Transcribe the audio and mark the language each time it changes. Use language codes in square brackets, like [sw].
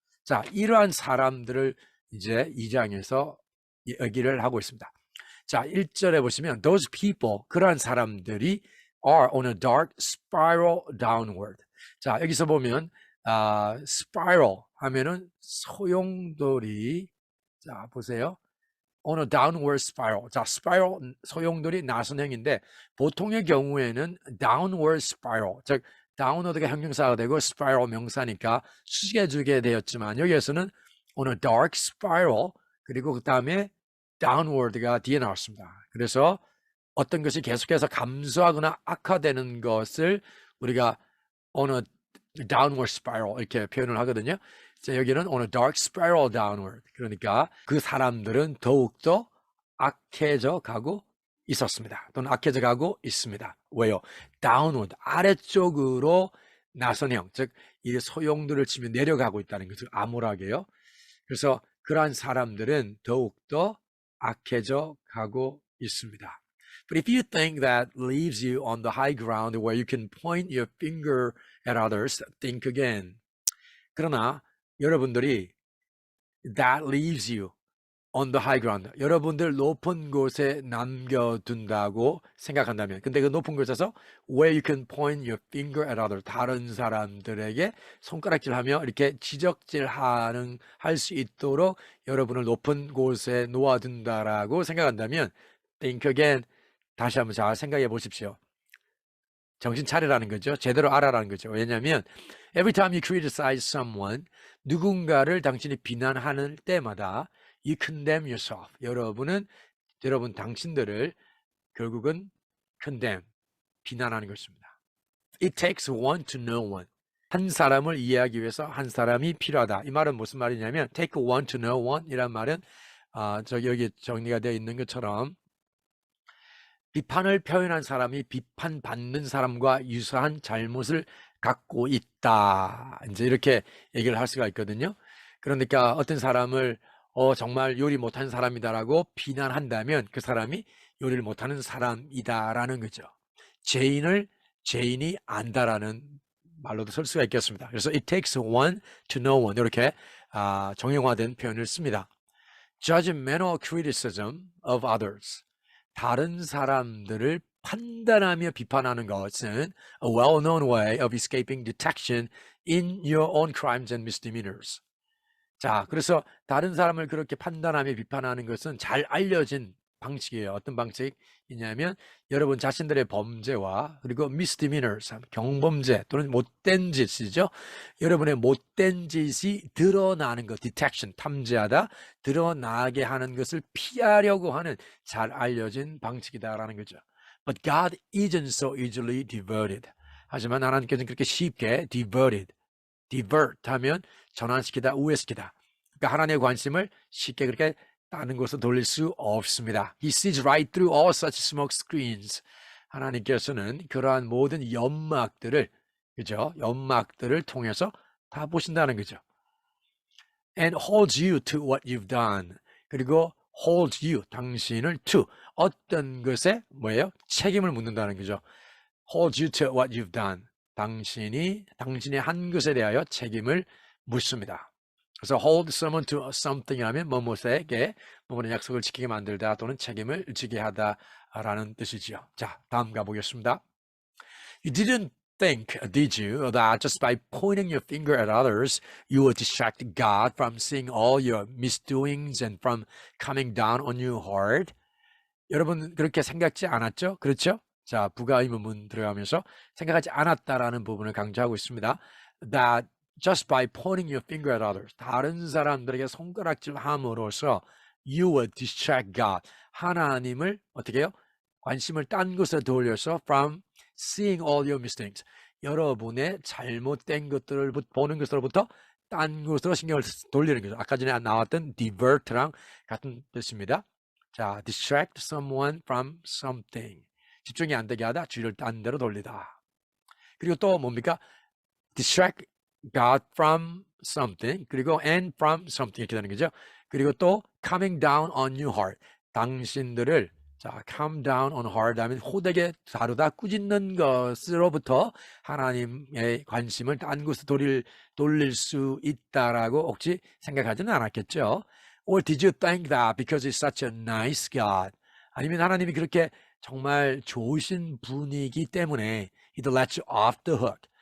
[ko] 자, 이러한 사람들을 이제 2장에서 얘기를 하고 있습니다. 자, 1절에 보시면 [en] those people, [ko] 그러한 사람들이 [en] are on a dark spiral downward. [ko] 자, 여기서 보면 spiral 하면은 소용돌이, 자, 보세요. [en] on a downward spiral. [ko] 자, spiral, 소용돌이 나선형인데 보통의 경우에는 downward spiral, 즉 downward가 형용사가 되고 spiral 명사니까 숙여주게 되었지만 여기에서는 [en] on a dark spiral, [ko] 그리고 그 다음에 downward가 뒤에 나왔습니다. 그래서 어떤 것이 계속해서 감소하거나 악화되는 것을 우리가 [en] on a downward spiral [ko] 이렇게 표현을 하거든요. 자, 여기는 [en] on a dark spiral downward. [ko] 그러니까 그 사람들은 더욱더 악해져 가고 있었습니다. 또는 악해져 가고 있습니다. 왜요? downward, 아래쪽으로 나선형, 즉 이 소용돌이를 치면 내려가고 있다는 거죠. 암울하게요. 그래서 그러한 사람들은 더욱더 악해져 가고 있습니다. [en] But if you think that leaves you on the high ground where you can point your finger at others, think again. [ko] 그러나 여러분들이 [en] that leaves you on the high ground, [ko] 여러분들 높은 곳에 남겨둔다고 생각한다면, 근데 그 높은 곳에서 [en] where you can point your finger at others, [ko] 다른 사람들에게 손가락질하며 이렇게 지적질하는 할 수 있도록 여러분을 높은 곳에 놓아둔다라고 생각한다면 [en] think again. [ko] 다시 한번 잘 생각해 보십시오. 정신 차리라는 거죠. 제대로 알아라는 거죠. 왜냐하면 [en] every time you criticize someone, [ko] 누군가를 당신이 비난하는 때마다 [en] you condemn yourself. [ko] 여러분 당신들을 결국은 condemn, 비난하는 것입니다. [en] It takes one to know one. [ko] 한 사람을 이해하기 위해서 한 사람이 필요하다. 이 말은 무슨 말이냐면 [en] take one to know one [ko] 이란 말은 여기 정리가 되어 있는 것처럼 비판을 표현한 사람이 비판받는 사람과 유사한 잘못을 갖고 있다. 이제 이렇게 얘기를 할 수가 있거든요. 그러니까 어떤 사람을 정말 요리 못하는 사람이다라고 비난한다면 그 사람이 요리를 못하는 사람이다라는 거죠. 죄인이 안다라는 말로도 쓸 수가 있겠습니다. 그래서 [en] it takes one to know one, [ko] 이렇게 정형화된 표현을 씁니다. [en] Judgmental criticism of others. [ko] 다른 사람들을 판단하며 비판하는 것은 [en] a well-known way of escaping detection in your own crimes and misdemeanors. [ko] 자, 그래서 다른 사람을 그렇게 판단하며 비판하는 것은 잘 알려진 방식이에요. 어떤 방식이냐면 여러분 자신들의 범죄와 그리고 misdemeanors, 경범죄 또는 못된 짓이죠. 여러분의 못된 짓이 드러나는 것, detection, 탐지하다, 드러나게 하는 것을 피하려고 하는 잘 알려진 방식이다라는 거죠. [en] But God isn't so easily diverted. [ko] 하지만 하나님께서는 그렇게 쉽게 divert 하면 전환시키다, 우회시키다. 그러니까 하나님의 관심을 쉽게 그렇게 다른 곳으로 돌릴 수 없습니다. [en] He sees right through all such smoke screens. [ko] 하나님께서는 그러한 모든 연막들을, 그죠? 연막들을 통해서 다 보신다는 거죠. [en] And holds you to what you've done. [ko] 그리고 [en] holds you, [ko] 당신을 to 어떤 것에 뭐예요? 책임을 묻는다는 거죠. [en] Holds you to what you've done. [ko] 당신의 한 것에 대하여 책임을 묻습니다. 그래서 [en] hold someone to something [ko] 이라면 뭐뭐에게 뭐뭐의 약속을 지키게 만들다 또는 책임을 지게 하다라는 뜻이지요. 자, 다음 가보겠습니다. [en] You didn't think, did you, that just by pointing your finger at others, you would distract God from seeing all your misdoings and from coming down on you hard? [ko] 여러분 그렇게 생각지 않았죠? 그렇죠? 자, 부가 의문문 들어가면서 생각하지 않았다라는 부분을 강조하고 있습니다. [en] That just by pointing your finger at others, [ko] 다른 사람들에게 손가락질 함으로써 [en] you would distract God, [ko] 하나님을 어떻게 해요? 관심을 딴 곳에 돌려서 [en] from seeing all your mistakes, [ko] 여러분의 잘못된 것들을 보는 것으로부터 딴 곳으로 신경을 돌리는 거죠. 아까 전에 나왔던 divert랑 같은 뜻입니다. 자, [en] distract someone from something. [ko] 집중이 안 되게 하다 주의를 딴 데로 돌리다. 그리고 또 뭡니까? [en] distract God from something, [ko] 그리고 [en] and from something [ko] 이렇게 되는 거죠. 그리고 또 [en] coming down on you hard. [ko] 당신들을 자, [en] calm down on hard [ko] 하면 호되게 다루다 꾸짖는 것으로부터 하나님의 관심을 딴 곳으로 돌릴 수 있다라고 혹시 생각하지는 않았겠죠? [en] Or did you think that because he's such a nice God? [ko] 아니면 하나님이 그렇게 정말 좋으신 분이기 때문에 [en] he'd let you off the hook.